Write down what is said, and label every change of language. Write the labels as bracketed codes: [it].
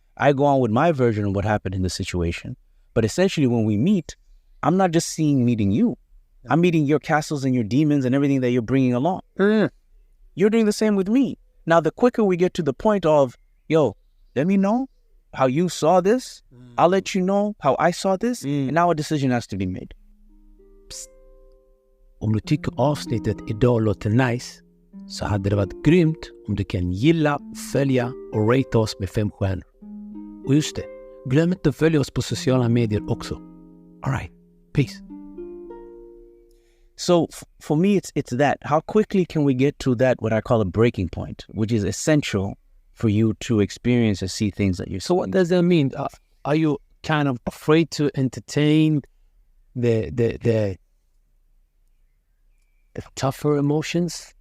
[en] I go on with my version of what happened in the situation. But essentially, when we meet, I'm not just meeting you. I'm meeting your castles and your demons and everything that you're bringing along. You're doing the same with me. Now, the quicker we get to the point of, yo, let me know how you saw this. I'll let you know how I saw this. And now a decision has to be made. [sv] Om du tycker avsnittet idag låter nice så hade det varit grymt om du kan gilla, följa och rate oss med 5 stjärnor. Och just det, glöm inte att följa oss på sociala medier också. [en] All right, peace. So for me, it's that. How quickly can we get to that, what I call a breaking point, which is essential for you to experience and see things that you're seeing. So what does that mean? Are you kind of afraid to entertain the tougher emotions?